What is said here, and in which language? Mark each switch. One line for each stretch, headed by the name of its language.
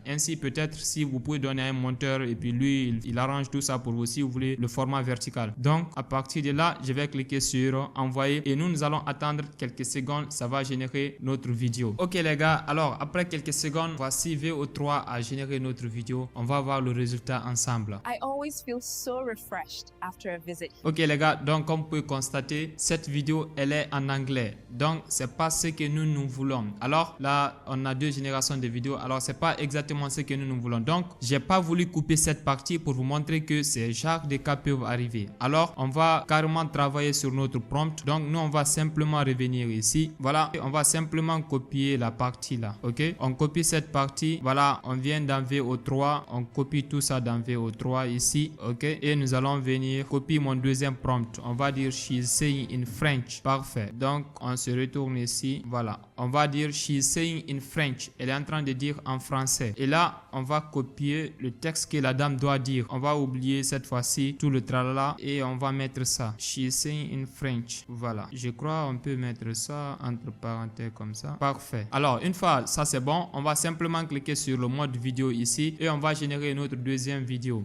French: Ainsi, peut-être si vous pouvez donner à un monteur et puis lui, il arrange tout ça pour vous si vous voulez le format vertical. Donc, à partir de là, je vais cliquer sur envoyer et nous allons attendre quelques secondes. Ça va générer notre vidéo. Ok les gars, alors après quelques secondes, voici VO3 a généré notre vidéo. On va voir le résultat ensemble.
English: I always feel so refreshed after a visit.
French: Ok les gars, donc comme vous pouvez constater, cette vidéo elle est en anglais. Donc c'est pas ce que nous voulons. Alors là, on a deux générations de vidéos. Alors c'est pas exactement ce que nous voulons. Donc j'ai pas voulu couper cette partie pour vous montrer que ces genres de cas peuvent arriver. Alors on va carrément travailler sur notre prompt. Donc nous on va simplement revenir ici. Voilà, on va simplement copier la partie là. Ok, on copie cette partie. Voilà, on vient dans VO3, on copie tout ça dans VO3 ici. Ok, et nous allons venir copier mon deuxième prompt. On va dire
English: she's saying in French.
French: Parfait. Donc on se retourne ici. Voilà, on va dire
English: she's saying in French.
French: Elle est en train de dire en français. Et là, on va copier le texte que la dame doit dire. On va oublier cette fois-ci tout le tralala et on va mettre ça.
English: She's saying in French.
French: Voilà, je crois on peut mettre ça entre parenthèses comme ça. Parfait. Alors, une fois ça c'est bon, on va simplement cliquer sur le mode vidéo ici et on va générer notre deuxième vidéo.